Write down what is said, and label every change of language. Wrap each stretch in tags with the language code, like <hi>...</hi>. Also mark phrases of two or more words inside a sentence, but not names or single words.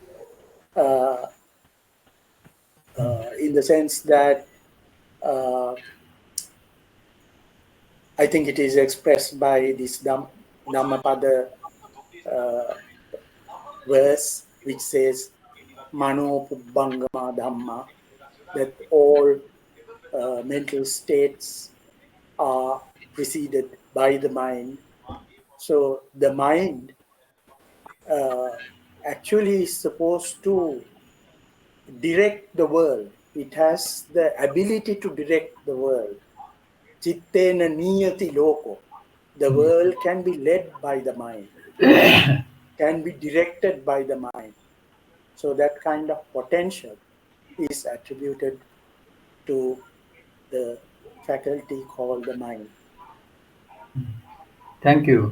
<en>In the sense that I think it is expressed by this Dhammapada verse, which says,</en> <pi>Mano Pubbangama Dhamma,</pi> <en>that all mental states are preceded by the mind. So the mind actually is supposed to direct the world. It has the ability to direct the world.</en> <pi>Chittena niyati loko.</pi> <en>The world can be led by the mind, can be directed by the mind. So that kind of potential is attributed to the faculty called the mind. Thank you.</en>